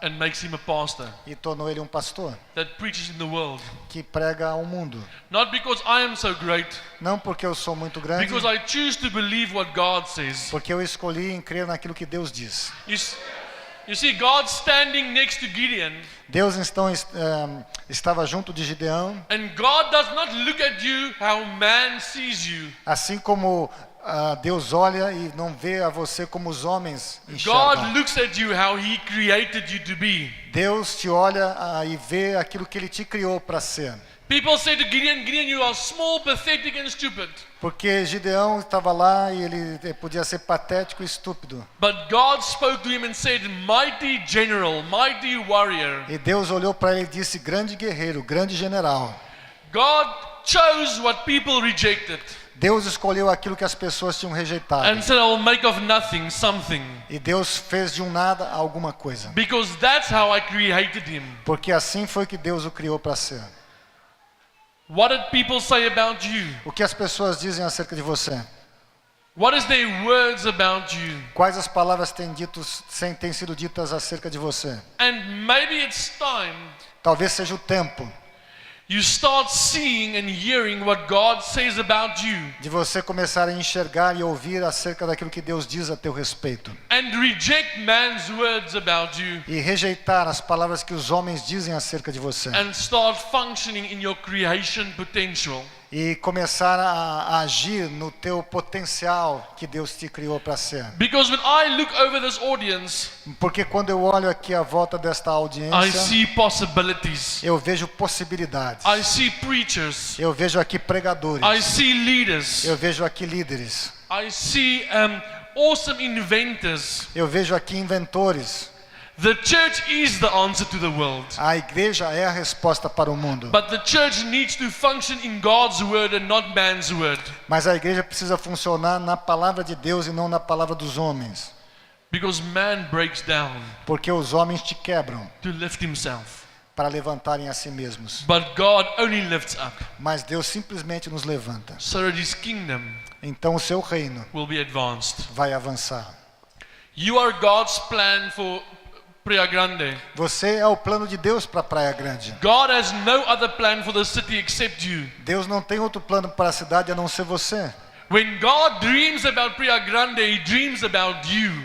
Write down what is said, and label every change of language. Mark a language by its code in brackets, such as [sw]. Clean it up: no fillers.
[en] and makes him a pastor [pt] e tornou ele um pastor [en] that preaches in the world. [pt] que prega ao mundo. [en] Not because I am so great, [pt] Não porque eu sou muito grande, [en] because I choose to believe what God says. [pt] porque eu escolhi em crer naquilo que Deus diz. [en] You see, God standing next to Gideon, [pt] Deus então estava junto de Gideão, [en] and God does not look at you how man sees you. [pt] assim como Deus olha e não vê a você como os homens [en] God [pt] enxergam. [en] looks at you how He created you to be. [pt] Deus te olha e vê aquilo que Ele te criou para ser. [en] People say to Gideon, Gideon, you are small, pathetic and stupid. [pt] Porque Gideão estava lá e ele podia ser patético e estúpido. [en] But God spoke to him and said, mighty general, mighty warrior. [pt] E Deus olhou para ele e disse, grande guerreiro, grande general. [en] God chose what people rejected [pt] Deus escolheu aquilo que as pessoas tinham rejeitado. [en] and said, I will make of nothing something. [pt] E Deus fez de um nada alguma coisa. [en] Because that's how I created him. [pt] Porque assim foi que Deus o criou para ser. [en] What did people say about you? [pt] O que as pessoas dizem acerca de você? [en] What is their words about you? [pt] Quais as palavras têm sido ditas acerca de você? [en] And maybe it's time [pt] Talvez seja o tempo [en] you start seeing and hearing what God says about you [pt] de você começar a enxergar e ouvir acerca daquilo que Deus diz a teu respeito. [en] and reject man's words about you [pt] E rejeitar as palavras que os homens dizem acerca de você. [en] and start functioning in your creation potential. [pt] E começar a agir no teu potencial que Deus te criou para ser. [en] Because when I look over this audience, [pt] Porque quando eu olho aqui à volta desta [en] I [pt] audiência, [en] see possibilities. [pt] eu vejo possibilidades. [en] I see preachers. [pt] Eu vejo aqui pregadores. [en] I see leaders. [pt] Eu vejo aqui líderes. [en] I see awesome inventors. [pt] Eu vejo aqui inventores. [en] The church is the answer to the world. [pt] A igreja é a resposta para o mundo. [en] But the church needs to function in God's word and not man's word. [pt] Mas a igreja precisa funcionar na palavra de Deus e não na palavra dos homens. [en] Because man breaks down [pt] Porque os homens te quebram [en] to lift himself. [pt] para levantarem a si mesmos. [en] But God only lifts up [pt] Mas Deus simplesmente nos levanta. [en] so that his kingdom [pt] Então o seu reino [en] will be advanced. [pt] vai avançar. [en] You are God's plan for Praia Grande. [pt] Você é o plano de Deus para Praia Grande. [en] God has no other plan for the city except you. [pt] Deus não tem outro plano para a cidade a não ser você. [en] When God dreams about Praia Grande, He dreams about you.